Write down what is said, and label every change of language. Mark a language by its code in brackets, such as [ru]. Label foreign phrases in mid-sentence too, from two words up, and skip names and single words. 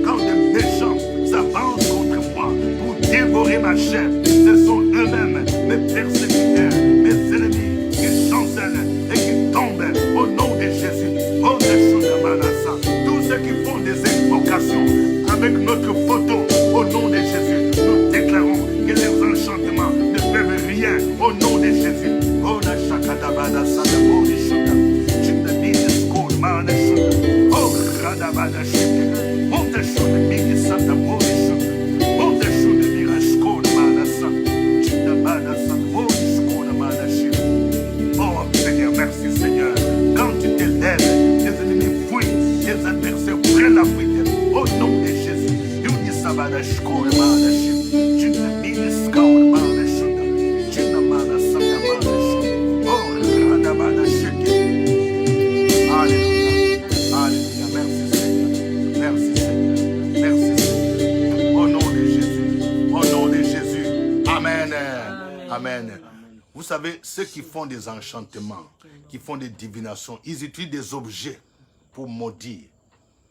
[fr] Quand des méchants s'avancent contre moi pour dévorer ma chair, ce sont eux-mêmes mes persécuteurs, mes ennemis qui chancellent et qui tombent au nom de Jésus. Oh, tous ceux qui font des invocations avec notre photo au nom de Jésus, nous déclarons que leurs enchantements ne peuvent rien au nom de Jésus. Oh, la chakadabada sadabori shuta, chitadini skol mana shuta, oh, radabada shuta, monta shuta mini sadabori shuta, monta shuta mira skol mana sa, chitabada sadabori skol mana shuta. Oh, Seigneur, merci Seigneur. Quand tu te lèves, tes ennemis fuient, tes adversaires prennent la fuite. Au nom de Jésus, Yunisabada Shkor Mana Shim, Juna Miniskor Mana Shunda, Juna Mana Santa Mana Shim, Oh Radabada Shiki. Alléluia, Alléluia, merci Seigneur, merci Seigneur, merci Seigneur. Au nom de Jésus, au nom de Jésus, Amen. Amen. Vous savez, ceux qui font des enchantements, qui font des divinations, ils utilisent des objets pour maudire.